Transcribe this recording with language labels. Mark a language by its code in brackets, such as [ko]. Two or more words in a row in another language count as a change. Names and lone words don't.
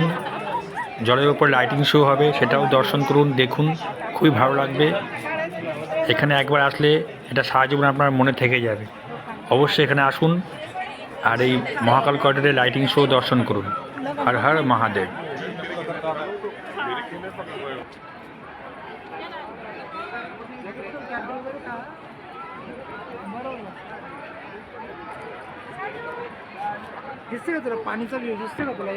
[bn] জলের ওপর লাইটিং শো হবে, সেটাও দর্শন করুন, দেখুন, খুবই ভালো লাগবে। এখানে একবার আসলে এটা সারা জীবন আপনার মনে থেকে যাবে। অবশ্যই এখানে আসুন আর এই মহাকাল করিডোরে লাইটিং শো দর্শন করুন। হর হর মহাদেব। [mr] दिसते का तुला पाणीचा व्ह्यू दिसते का तुला?